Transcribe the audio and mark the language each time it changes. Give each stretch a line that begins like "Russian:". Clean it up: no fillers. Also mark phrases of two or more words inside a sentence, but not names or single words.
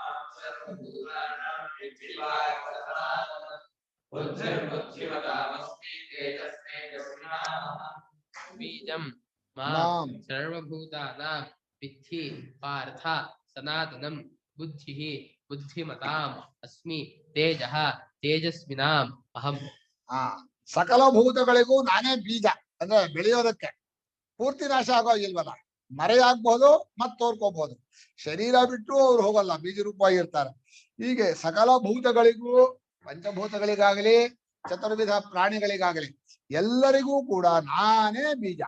Sanskrit: ಬೀಜಂ ಮಾಂ ಸರ್ವಭೂತಾನಾಂ ವಿದ್ಧಿ ಪಾರ್ಥ ಸನಾತನಂ ಬುದ್ಧಿಮತಾಂ ಅಸ್ಮಿ ತೇಜಃ ತೇಜಸ್ವಿನಾಂ ಅಹಂ.
Kannada: ಸಕಲ ಭೂತಗಳಿಗೂ ನಾನೇ ಬೀಜ. ಅಂದ್ರೆ ಬೆಳೆಯೋದಕ್ಕೆ ಪೂರ್ತಿ ನಾಶ ಆಗೋಗಿಲ್ವಲ್ಲ, ಮರೆಯಾಗಬಹುದು ಮತ್ ತೋರ್ಕೋಬಹುದು. ಶರೀರ ಬಿಟ್ಟು ಅವ್ರು ಹೋಗಲ್ಲ, ಬೀಜ ರೂಪವಾಗಿರ್ತಾರೆ. ಹೀಗೆ ಸಕಲ ಭೂತಗಳಿಗೂ, ಪಂಚಭೂತಗಳಿಗಾಗಲಿ ಚತುರ್ವಿಧ ಪ್ರಾಣಿಗಳಿಗಾಗಲಿ ಎಲ್ಲರಿಗೂ ಕೂಡ ನಾನೇ ಬೀಜ.